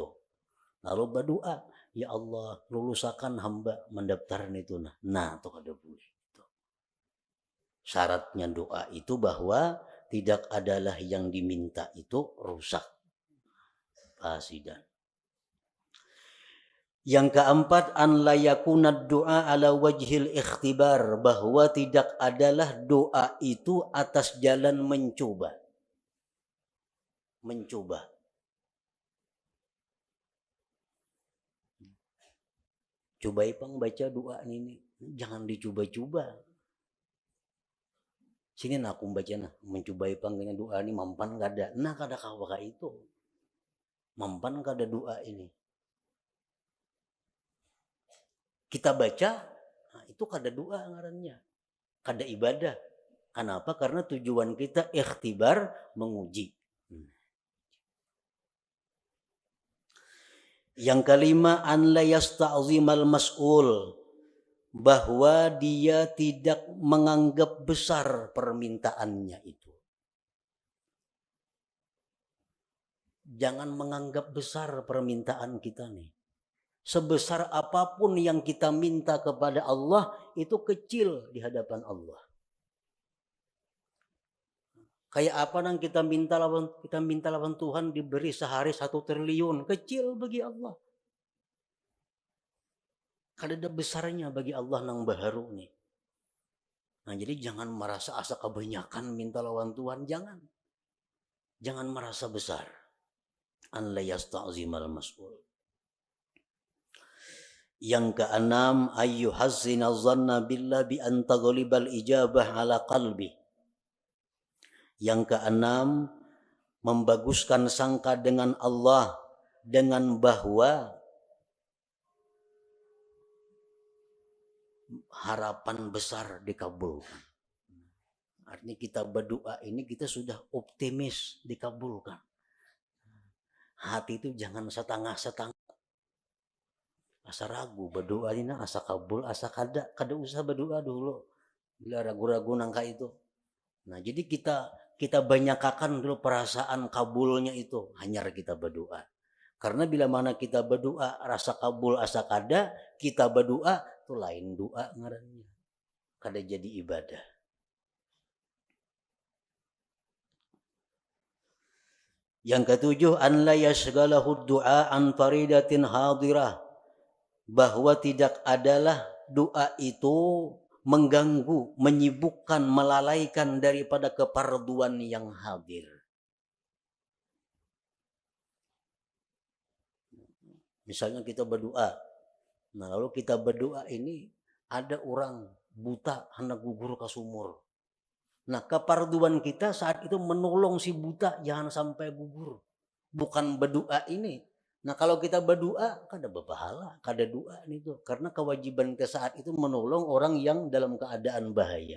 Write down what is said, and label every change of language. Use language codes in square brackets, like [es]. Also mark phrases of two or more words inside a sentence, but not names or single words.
[id] Lalu berdoa, [ar] يا الله, [id] lulusakan hamba mendaftar itu. [bjn] Nah, itu kada boleh. [id] Syaratnya doa itu bahwa tidak adalah yang diminta itu rusak, fasidan. Yang keempat, [ar] أن لا يكون دعاء على وجه الاختبار, [id] bahwa tidak adalah doa itu atas jalan mencoba. Mencoba. [bjn] Coba ipang baca doa ini, jangan dicoba-coba. Sini aku baca nah, mencoba ipang dengan doa ini mampan kada. Nah kada kawaka itu. Mampan kada doa ini. Kita baca, nah itu kada doa ngarannya, kada ibadah. [id] Kenapa? Karena tujuan kita ikhtibar, menguji. Yang kelima, [ar] أن لا يستعظم المسؤول, [id] bahwa dia tidak menganggap besar permintaannya itu. Jangan menganggap besar permintaan kita nih. Sebesar apapun yang kita minta kepada Allah, itu kecil di hadapan Allah. [bjn] Kayak apa nang kita minta lawan Tuhan diberi sehari 1 triliun, kecil bagi Allah. Kada besarnya bagi Allah nang baharu nih. Nah jadi jangan merasa asa kebanyakan minta lawan Tuhan, jangan. [id] Jangan merasa besar. [ar] أن لا يستعظم المسؤول. [id] Yang keenam, [ar] أيها الذين ظن بالله بأن تغلب الإجابة على قلبي. [id] Yang keenam, membaguskan sangka dengan Allah, dengan bahwa harapan besar dikabulkan. Artinya kita berdoa ini kita sudah optimis dikabulkan. Hati itu jangan setengah-setengah. [bjn] Asa ragu berdoa ini asa kabul, asa kada usah berdoa dulu. Bila ragu-ragu nangka itu. Nah, jadi kita banyakakan dulu perasaan kabulnya itu, hanyar kita berdoa. Karena bila mana kita berdoa rasa kabul asa kada, kita berdoa itu lain doa ngarannya. Kada jadi ibadah. Yang ketujuh, [ar] أن لا يشغله الدعاء عن فريضة حاضرة, [id] bahwa tidak adalah doa itu mengganggu, menyibukkan, melalaikan daripada keparduan yang hadir. Misalnya kita berdoa, nah lalu kita berdoa ini ada orang buta hendak gugur ke sumur. Nah keparduan kita saat itu menolong si buta jangan sampai gugur. Bukan berdoa ini. Nah kalau kita berdoa kada berpahala, kada doa itu, karena kewajiban kita saat itu menolong orang yang dalam keadaan bahaya.